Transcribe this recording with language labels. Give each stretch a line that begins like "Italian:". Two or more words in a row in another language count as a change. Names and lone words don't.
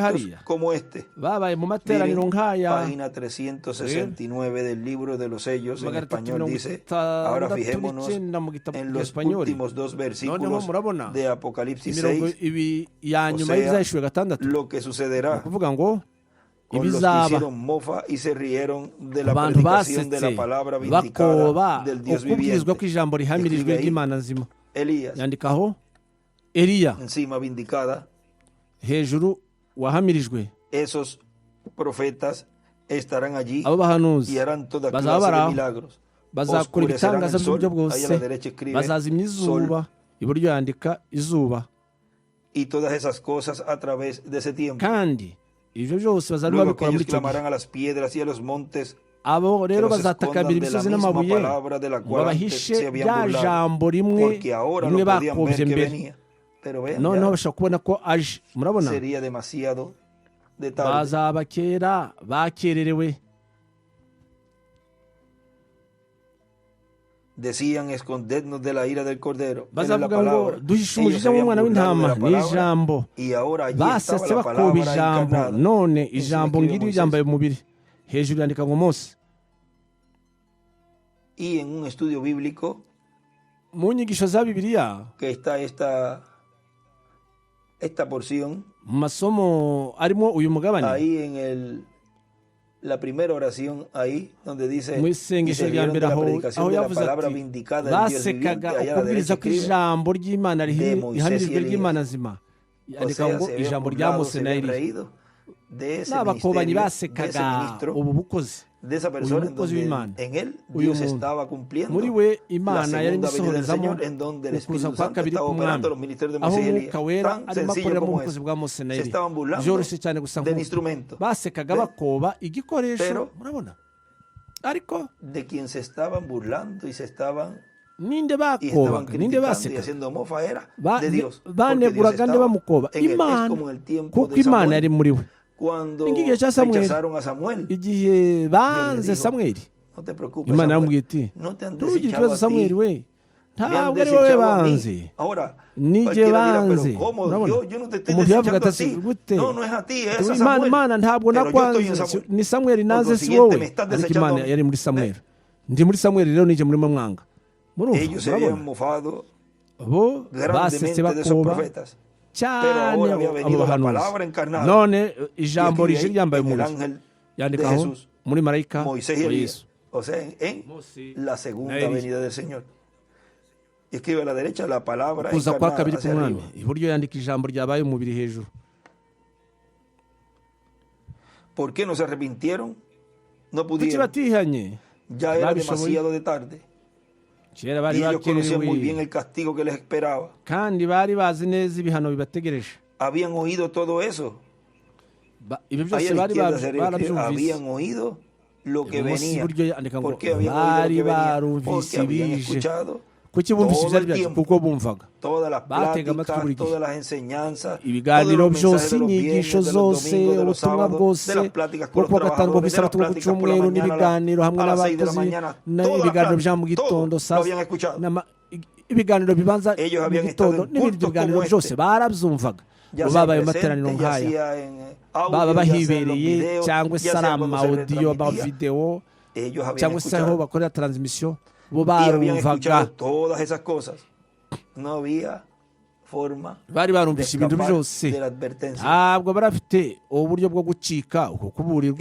Spanish: cultos
Kinyarwanda: hariya
Spanish: como este.
Kinyarwanda: babaye mu materaniro
Spanish: Miren,
Kinyarwanda: nk'aya
Spanish: página 369 del libro de los sellos en español dice, ahora fijémonos
Kinyarwanda: mu gitabo
Spanish: en los
Kinyarwanda: cy'espanyoli
Spanish: últimos dos
Kinyarwanda: noneho
Spanish: versículos
Kinyarwanda: murabona
Spanish: de Apocalipsis
Kinyarwanda: imirongo 6, ibi ya
Spanish: o
Kinyarwanda: nyuma
Spanish: sea,
Kinyarwanda: y'ibyahishwe gatandatu
Spanish: lo que
Kinyarwanda: ni
Spanish: sucederá
Kinyarwanda: ukuvuga ngo
Spanish: con los que
Kinyarwanda: ibizaba
Spanish: hicieron mofa y se rieron de la
Kinyarwanda: abantu
Spanish: predicación de
Kinyarwanda: basetse
Spanish: la palabra vindicada
Kinyarwanda: bakoba
Spanish: del Dios
Kinyarwanda: ukubwirizwa
Spanish: viviente.
Kinyarwanda: kw'ijambo rihamirijwe
Spanish: Escribe ahí,
Kinyarwanda: ry'imana nzima
Spanish: Elías,
Kinyarwanda: yandikaho Eliya
Spanish: encima vindicada,
Kinyarwanda: hejuru wahamirijwe
Spanish: esos profetas estarán allí
Kinyarwanda: abo bahanuzi
Spanish: y harán toda
Kinyarwanda: bazaba
Spanish: clase
Kinyarwanda: bari
Spanish: de
Kinyarwanda: aho
Spanish: milagros.
Kinyarwanda: bazakora
Spanish: Oscurecerán
Kinyarwanda: ibitangaza
Spanish: el sol,
Kinyarwanda: by'uburyo
Spanish: ahí a
Kinyarwanda: bwose
Spanish: la derecha escribe
Kinyarwanda: bazazimya
Spanish: sol,
Kinyarwanda: izuba iburyo yandika izuba
Spanish: y todas esas cosas a través de ese tiempo.
Kinyarwanda: kandi ibyo byose bazaba
Spanish: Luego
Kinyarwanda: babikora muri
Spanish: aquellos
Kinyarwanda: icyo gihe
Spanish: clamarán a las piedras y a los montes
Kinyarwanda: abo
Spanish: que
Kinyarwanda: rero
Spanish: los
Kinyarwanda: bazatakambira
Spanish: escondan de la
Kinyarwanda: imisozi
Spanish: misma
Kinyarwanda: n'amabuye
Spanish: palabra de la
Kinyarwanda: ngo
Spanish: cual antes
Kinyarwanda: bahishe
Spanish: se habían
Kinyarwanda: rya
Spanish: burlado,
Kinyarwanda: jambo rimwe
Spanish: porque ahora
Kinyarwanda: rimwe
Spanish: lo podían
Kinyarwanda: bakobye
Spanish: ver que
Kinyarwanda: mbere
Spanish: venía. Pero vean,
Kinyarwanda: noneho
Spanish: ya
Kinyarwanda: bashobora kubona ko aje murabona
Spanish: sería demasiado de tarde.
Kinyarwanda: bazaba kera bakererewe
Spanish: Decían escondernos de la ira del Cordero. Era la
Kinyarwanda: bazavuga ngo
Spanish: palabra.
Kinyarwanda: duhishe
Spanish: Ellos
Kinyarwanda: umujinya
Spanish: se habían
Kinyarwanda: w'umwana
Spanish: burlado de
Kinyarwanda: w'intama
Spanish: la
Kinyarwanda: ni
Spanish: palabra,
Kinyarwanda: ijambo
Spanish: y ahora allí estaba
Kinyarwanda: basetse
Spanish: la
Kinyarwanda: bakoba
Spanish: palabra
Kinyarwanda: ijambo
Spanish: encarnada.
Kinyarwanda: none
Spanish: Encima
Kinyarwanda: ijambo
Spanish: escribe
Kinyarwanda: ngiri
Spanish: Moisés.
Kinyarwanda: ryambaye umubiri hejuru yandika ngo mose
Spanish: Y en un estudio bíblico
Kinyarwanda: mu nyigisho za bibiliya
Spanish: que está esta porción
Kinyarwanda: mu masomo arimo uyu mugabane
Spanish: ahí en el la primera oración ahí, donde dice,
Kinyarwanda: mu
Spanish: y
Kinyarwanda: isengesho
Spanish: se
Kinyarwanda: rya
Spanish: rieron de
Kinyarwanda: mbere
Spanish: la
Kinyarwanda: aho
Spanish: predicación de la
Kinyarwanda: yavuze
Spanish: palabra
Kinyarwanda: ati
Spanish: vindicada del Dios viviente,
Kinyarwanda: basekaga
Spanish: allá a la
Kinyarwanda: ukubwiriza
Spanish: derecha
Kinyarwanda: ko
Spanish: escribe,
Kinyarwanda: ijambo ry'imana
Spanish: de Moisés y
Kinyarwanda: rihanijwe
Spanish: Elías.
Kinyarwanda: ry'imana nzima
Spanish: O
Kinyarwanda: yandika
Spanish: sea,
Kinyarwanda: ngo
Spanish: se habían
Kinyarwanda: ijambo rya
Spanish: burlado,
Kinyarwanda: mose
Spanish: se
Kinyarwanda: na
Spanish: habían
Kinyarwanda: eliya
Spanish: reído de ese
Kinyarwanda: n'abakobanyi
Spanish: ministerio, de ese
Kinyarwanda: basekaga
Spanish: ministro,
Kinyarwanda: ubu bukozi
Spanish: de esa
Kinyarwanda: uyu
Spanish: persona en
Kinyarwanda: mukozi
Spanish: donde
Kinyarwanda: w'imana
Spanish: en él
Kinyarwanda: uyu
Spanish: Dios
Kinyarwanda: muntu
Spanish: estaba cumpliendo
Kinyarwanda: muri we
Spanish: la
Kinyarwanda: imana yarimo
Spanish: segunda venida del
Kinyarwanda: isohorezamo
Spanish: Señor, en donde el
Kinyarwanda: ukuza
Spanish: Espíritu
Kinyarwanda: kwa
Spanish: Santo
Kinyarwanda: kabiri
Spanish: estaba
Kinyarwanda: k'umwami
Spanish: operando los ministerios de
Kinyarwanda: aho
Spanish: Moisés y Elías.
Kinyarwanda: umwuka wera
Spanish: Tan
Kinyarwanda: arimo
Spanish: sencillo
Kinyarwanda: akorera mu
Spanish: como
Kinyarwanda: bukozi
Spanish: eso.
Kinyarwanda: bwa mose na
Spanish: Se
Kinyarwanda: eliya
Spanish: estaban burlando
Kinyarwanda: byoroshye cyane gusa
Spanish: del
Kinyarwanda: nk'uko
Spanish: instrumento,
Kinyarwanda: basekaga
Spanish: ¿ves?
Kinyarwanda: bakoba igikoresho
Spanish: Pero-
Kinyarwanda: murabona ariko
Spanish: de quien se estaban burlando y se estaban
Kinyarwanda: ninde
Spanish: y estaban
Kinyarwanda: bakobaga ninde
Spanish: criticando y
Kinyarwanda: basekaga
Spanish: haciendo mofa era Ba- de Dios.
Kinyarwanda: baneguraga nde bamukoba
Spanish: en él. Es
Kinyarwanda: imana
Spanish: como en el tiempo
Kinyarwanda: kuko
Spanish: de
Kinyarwanda: imana
Spanish: Samuel,
Kinyarwanda: yari muri we
Spanish: cuando
Kinyarwanda: Igihe cya Samuel.
Spanish: rechazaron a Samuel.
Kinyarwanda: igihe banze
Spanish: dijo,
Kinyarwanda: samweli
Spanish: No te preocupes,
Kinyarwanda: imana
Spanish: Samuel.
Kinyarwanda: yaramubwiye iti
Spanish: No te han
Kinyarwanda: ntugire
Spanish: desechado
Kinyarwanda: ikibazo
Spanish: a
Kinyarwanda: samweli
Spanish: ti.
Kinyarwanda: we
Spanish: Me han
Kinyarwanda: ntabwo ari wowe
Spanish: desechado a mí.
Kinyarwanda: banze
Spanish: Ahora,
Kinyarwanda: Nije
Spanish: cualquiera dirá,
Kinyarwanda: banze.
Spanish: pero ¿cómo?
Kinyarwanda: Urabona?
Spanish: Yo no te estoy
Kinyarwanda: Umuntu yavuga
Spanish: desechando a
Kinyarwanda: ati
Spanish: ti.
Kinyarwanda: gute
Spanish: No, no es a ti, es a
Kinyarwanda: imana
Spanish: Samuel.
Kinyarwanda: imana ntabwo
Spanish: Pero yo estoy en
Kinyarwanda: nakwanze
Spanish: Samuel.
Kinyarwanda: ni samweli
Spanish: Por
Kinyarwanda: naze si
Spanish: consiguiente,
Kinyarwanda: wowe
Spanish: me estás
Kinyarwanda: ariko
Spanish: desechando a
Kinyarwanda: imana
Spanish: mí.
Kinyarwanda: yari muri samweli ndi muri samweli rero nije muri mwanga murumva
Spanish: Ellos se habían
Kinyarwanda: murabona
Spanish: mofado
Kinyarwanda: bo basetse
Spanish: grandemente de esos
Kinyarwanda: bakoba
Spanish: profetas.
Kinyarwanda: cyane
Spanish: ahora había
Kinyarwanda: abo
Spanish: venido la
Kinyarwanda: bahanuzi
Spanish: palabra encarnada.
Kinyarwanda: none
Spanish: Y
Kinyarwanda: ijambo
Spanish: escribe
Kinyarwanda: rije
Spanish: ahí,
Kinyarwanda: ryambaye
Spanish: en el
Kinyarwanda: umubiri
Spanish: ángel de
Kinyarwanda: yandikaho
Spanish: Jesús,
Kinyarwanda: muri marayika
Spanish: Moisés y
Kinyarwanda: wa
Spanish: Elías.
Kinyarwanda: yesu
Spanish: O sea, en
Kinyarwanda: Mose
Spanish: la
Kinyarwanda: na
Spanish: segunda
Kinyarwanda: Eliya.
Spanish: venida del Señor. Y escribe a la derecha la palabra
Kinyarwanda: kuza kwa
Spanish: encarnada
Kinyarwanda: kabiri
Spanish: hacia
Kinyarwanda: k'umwami
Spanish: arriba.
Kinyarwanda: iburyo yandika ijambo ryabaye umubiri hejuru
Spanish: ¿Por qué no se arrepintieron? No
Kinyarwanda: kuki
Spanish: pudieron.
Kinyarwanda: batihanye
Spanish: Ya era
Kinyarwanda: babishoboye.
Spanish: demasiado de tarde.
Kinyarwanda: kera bari
Spanish: Y ellos conocían muy bien
Kinyarwanda: bakerewe
Spanish: el castigo que les esperaba.
Kinyarwanda: kandi bari bazi neza ibihano bibategereje
Spanish: Habían oído todo eso.
Kinyarwanda: ibyo
Spanish: Ahí
Kinyarwanda: byose
Spanish: a la
Kinyarwanda: bari
Spanish: izquierda se escribe,
Kinyarwanda: barabyumvise
Spanish: habían oído lo que
Kinyarwanda: ibumoso
Spanish: venía.
Kinyarwanda: iburyo yandika ngo
Spanish: ¿Por qué habían oído lo
Kinyarwanda: bari
Spanish: que venía?
Kinyarwanda: barumvise
Spanish: Porque habían
Kinyarwanda: ibije
Spanish: escuchado
Kinyarwanda: kuki bumvise
Spanish: todo
Kinyarwanda: ibyari
Spanish: el
Kinyarwanda: byaje
Spanish: tiempo,
Kinyarwanda: kuko bumvaga
Spanish: todas las
Kinyarwanda: batega amatwi
Spanish: pláticas,
Kinyarwanda: buri gihe
Spanish: todas las enseñanzas,
Kinyarwanda: ibiganiro
Spanish: todos los
Kinyarwanda: byose
Spanish: mensajes de los
Kinyarwanda: inyigisho
Spanish: viernes, de los
Kinyarwanda: zose
Spanish: domingos, de los
Kinyarwanda: ubutumwa
Spanish: sábados,
Kinyarwanda: bwose
Spanish: de las pláticas
Kinyarwanda: bwo
Spanish: con los
Kinyarwanda: kuwa gatanu bwo ku
Spanish: trabajadores, de las
Kinyarwanda: isabato bwo ku
Spanish: pláticas por la
Kinyarwanda: cyumweru
Spanish: mañana,
Kinyarwanda: n'ibiganiro hamwe
Spanish: a las 6 de la
Kinyarwanda: n'abakozi
Spanish: mañana, todas las
Kinyarwanda: ibiganiro bya mu
Spanish: pláticas,
Kinyarwanda: gitondo
Spanish: todo
Kinyarwanda: saa
Spanish: lo habían escuchado.
Kinyarwanda: ibiganiro bibanza
Spanish: Ellos
Kinyarwanda: mu
Spanish: habían
Kinyarwanda: gitondo
Spanish: estado en
Kinyarwanda: n'ibindi
Spanish: cultos
Kinyarwanda: biganiro
Spanish: como
Kinyarwanda: byose
Spanish: este.
Kinyarwanda: barabyumvaga
Spanish: Ya
Kinyarwanda: bo
Spanish: sea
Kinyarwanda: babaye mu
Spanish: presente,
Kinyarwanda: materaniro
Spanish: ya
Kinyarwanda: nk'aya
Spanish: sea en
Kinyarwanda: baba
Spanish: audio, ya sea en los
Kinyarwanda: bahibereye
Spanish: videos,
Kinyarwanda: cyangwa se
Spanish: ya
Kinyarwanda: ari
Spanish: sea cuando se
Kinyarwanda: amawudiyo
Spanish: retransmitía.
Kinyarwanda: amavidewo
Spanish: Ellos habían
Kinyarwanda: cyangwa se aho
Spanish: escuchado
Kinyarwanda: bakorera taransimisiyo bo
Spanish: y habían
Kinyarwanda: barumvaga
Spanish: escuchado todas esas cosas. No había forma
Kinyarwanda: bari
Spanish: de
Kinyarwanda: barumvise ibintu
Spanish: escapar
Kinyarwanda: byose
Spanish: de la advertencia.
Kinyarwanda: ntabwo barafite uburyo bwo gucika uko kuburirwa